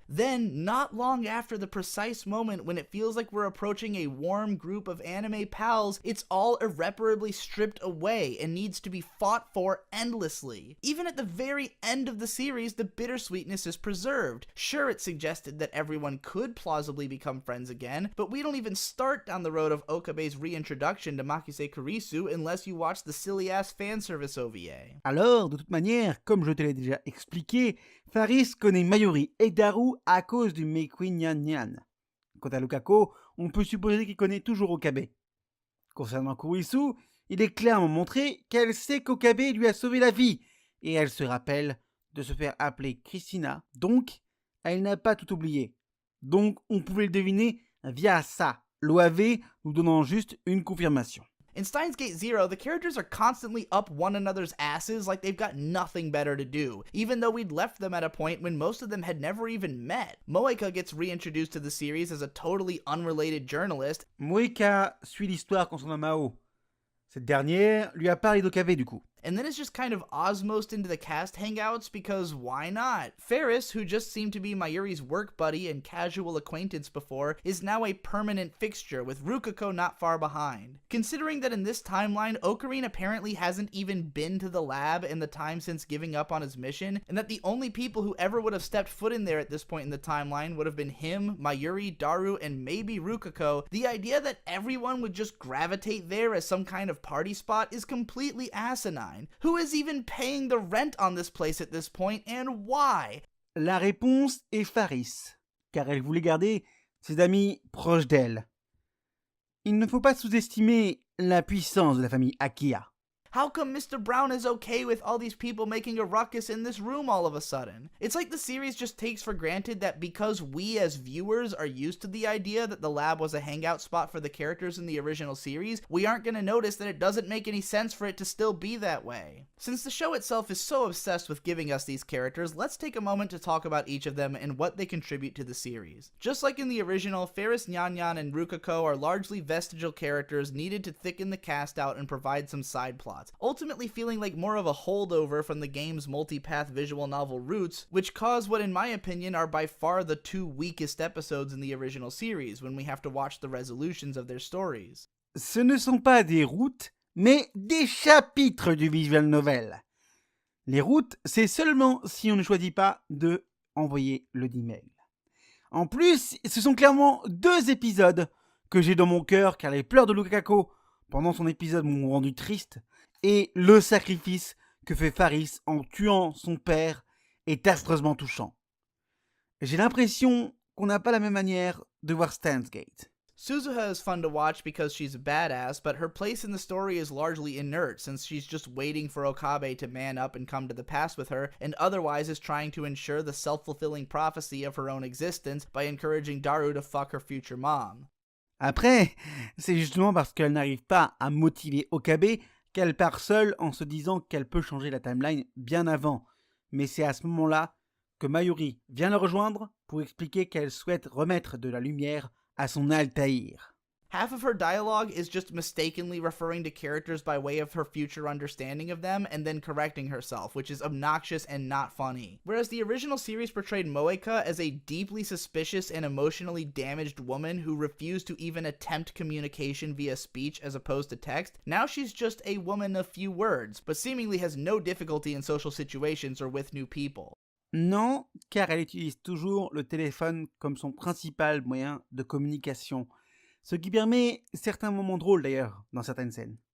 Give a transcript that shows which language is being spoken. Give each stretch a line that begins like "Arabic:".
English: Then, not long after the precise moment when it feels like we're approaching a warm group of anime pals, it's all irreparably stripped away and needs to be fought for endlessly. Even at the very end of the series, the bittersweetness is preserved. Sure, it's suggested that everyone could plausibly become friends again, but we don't even start down the road of Okabe's reintroduction to Makise Kurisu unless you watch the silly-ass fanservice OVA.
French: Alors, de toute manière, comme je te l'ai déjà expliqué, Faris connaît Mayuri et Daru à cause du Meikui Nyan Nyan. Quant à Lukako, on peut supposer qu'il connaît toujours Okabe. Concernant Kurisu, il est clairement montré qu'elle sait qu'Okabe lui a sauvé la vie, et elle se rappelle de se faire appeler Christina, donc elle n'a pas tout oublié. Donc on pouvait le deviner via ça, l'OAV nous donnant juste une confirmation.
English: In Steins Gate Zero, the characters are constantly up one another's asses like they've got nothing better to do, even though we'd left them at a point when most of them had never even met. Moeka gets reintroduced to the series as a totally unrelated journalist.
French: Moeka suit l'histoire concernant Mao. Cette dernière lui a parlé d'Okabe du coup.
English: And then it's just kind of osmosed into the cast hangouts because why not? Ferris, who just seemed to be Mayuri's work buddy and casual acquaintance before, is now a permanent fixture, with Rukako not far behind. Considering that in this timeline, Ocarina apparently hasn't even been to the lab in the time since giving up on his mission, and that the only people who ever would have stepped foot in there at this point in the timeline would have been him, Mayuri, Daru, and maybe Rukako, the idea that everyone would just gravitate there as some kind of party spot is completely asinine. Who is even paying the rent on this place at this point, and why?
French: La réponse est Faris, car elle voulait garder ses amis proches d'elle. Il ne faut pas sous-estimer la puissance de la famille Akia.
English: How come Mr. Brown is okay with all these people making a ruckus in this room all of a sudden? It's like the series just takes for granted that because we as viewers are used to the idea that the lab was a hangout spot for the characters in the original series, we aren't going to notice that it doesn't make any sense for it to still be that way. Since the show itself is so obsessed with giving us these characters, let's take a moment to talk about each of them and what they contribute to the series. Just like in the original, Ferris Nyan and Rukako are largely vestigial characters needed to thicken the cast out and provide some side plots, ultimately feeling like more of a holdover from the game's multipath visual novel roots, which cause what in my opinion are by far the two weakest episodes in the original series when we have to watch the resolutions of their stories.
French: Ce ne sont pas des routes, mais des chapitres du visual novel. Les routes, c'est seulement si on ne choisit pas de envoyer le email. En plus, ce sont clairement 2 épisodes que j'ai dans mon cœur, car les pleurs de Rukako pendant son épisode m'ont rendu triste, et le sacrifice que fait Faris en tuant son père est affreusement touchant. J'ai l'impression qu'on n'a pas la même manière de voir Steins Gate.
English: Suzuha is fun to watch because she's a badass, but her place in the story is largely inert since she's just waiting for Okabe to man up and come to the pass with her, and otherwise is trying to ensure the self-fulfilling prophecy of her own existence by encouraging Daru to fuck her future mom.
French: Après, c'est justement parce qu'elle n'arrive pas à motiver Okabe qu'elle part seule en se disant qu'elle peut changer la timeline bien avant. Mais c'est à ce moment-là que Mayuri vient la rejoindre pour expliquer qu'elle souhaite remettre de la lumière à son Altaïr.
English: Half of her dialogue is just mistakenly referring to characters by way of her future understanding of them and then correcting herself, which is obnoxious and not funny. Whereas the original series portrayed Moeka as a deeply suspicious and emotionally damaged woman who refused to even attempt communication via speech as opposed to text, now she's just a woman of few words, but seemingly has no difficulty in social situations or with new people.
French: Non, car elle utilise toujours le téléphone comme son principal moyen de communication. Ce qui permet certains moments drôles d'ailleurs dans certaines scènes.